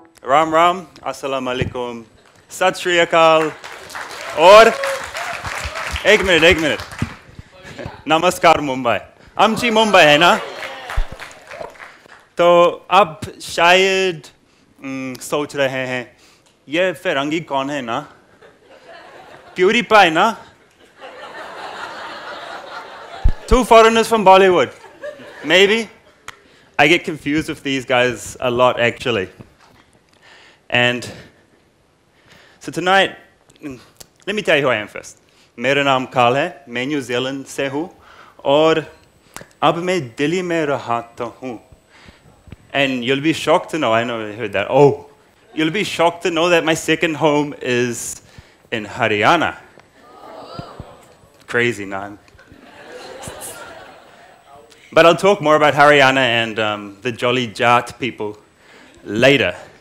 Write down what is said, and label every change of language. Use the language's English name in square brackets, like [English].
[Hindi] राम राम, अस्सलाम वालेकुम, सत श्री अकाल और एक मिनट नमस्कार मुंबई। आमची मुंबई है ना? तो आप शायद सोच रहे हैं ये फिरंगी कौन है ना? प्यूरीफाई ना? [English] Two foreigners from Bollywood. Maybe? I get confused with these guys a lot actually. And so tonight, let me tell you who I am first. [Hindi] मेरा नाम Karl है, मैं न्यू जीलैंड से हूँ और अब मैं दिल्ली में रहता हूँ. [English] And you'll be shocked to know, I know you heard that, oh, you'll be shocked to know that my second home is in Haryana. Crazy, nah. But I'll talk more about Haryana and the Jolly Jat people later.